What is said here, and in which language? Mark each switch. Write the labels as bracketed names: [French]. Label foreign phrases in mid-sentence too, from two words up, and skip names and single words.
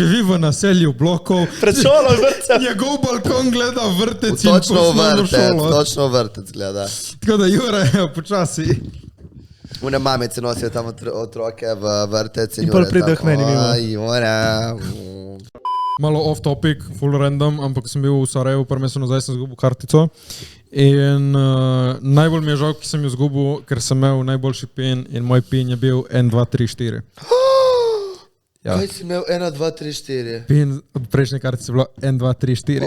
[Slovenian] živi v naselju blokov, Pred šolo je vrtec. njegov balkon gleda vrtec in točno v osnovno vrtec, šolo. točno v vrtec gleda. Tako da Jura je počasi. Une mamice nosijo tam otroke v vrtec In pol pridejo k meni mimo. Jura. Malo [English] off topic, full random, [Slovenian] ampak sem bil v Sarajevu, par mesecev nazaj sem zgubil kartico. In najbolj mi je žal, ki sem jo zgubil, ker sem imel najboljši pin in moj pin je bil 1, 2, 3, 4. Ja. Kaj si imel? 1, 2, 3, 4. Pin od prejšnje kartice je bilo 1, 2, 3, 4.